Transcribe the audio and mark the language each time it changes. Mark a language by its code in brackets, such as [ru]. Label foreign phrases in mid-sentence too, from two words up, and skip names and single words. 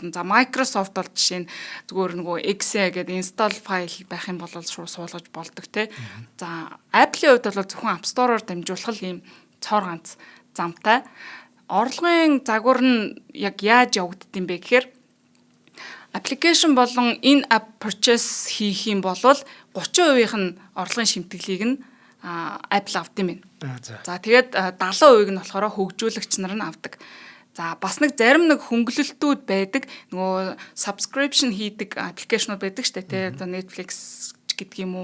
[mn] За Microsoft бол жишээ нь зүгээр нөгөө Exe гэдэг install файл байх юм бол шууд суулгаж болдог тий. За Apple-ийн хувьд бол зөвхөн App Store-оор дамжуулах юм цор ганц замтай. Орлогын загвар нь яг яаж явагддсан бэ гэхээр аппликейшн болон [en] in app purchase [mn] хийх юм бол 30% нь орлогын шимтгэлийг нь Apple авд юм байна. За тэгээд 70% нь болохоор хөгжүүлэгч нар нь авдаг. За бас нэг зарим нэг хөнгөлөлтүүд байдаг. Нөгөө subscription хийдэг аппликейшнууд байдаг шүү дээ. Одоо Netflix гэдэг юм уу.